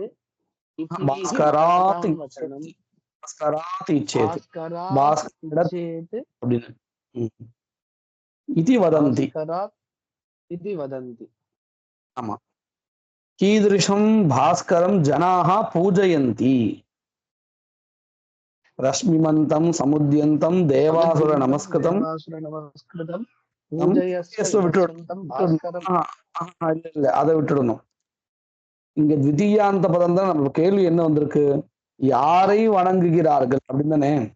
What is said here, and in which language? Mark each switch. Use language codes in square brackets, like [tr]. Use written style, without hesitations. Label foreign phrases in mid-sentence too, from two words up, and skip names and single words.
[sa] भास्करात् इच्छेत् इति वदन्ति. [ta] आमा. [sa] कीदृशं भास्करं जनाः पूजयन्ति? रश्मिमन्तं समुद्यन्तं देवासुर नमस्कृतम् देवासुर नमस्कृतम् पूजयस्व [ta] விட்டுடணும். [sa] यशन्तं भास्करम्. [ta] இல்ல அதை விட்டுடணும். இங்க திதியாந்த பதம் தான் நம்ம கேள்வி என்ன வந்திருக்கு, யாரை வணங்குகிறார்கள் அப்படின்னு தானே.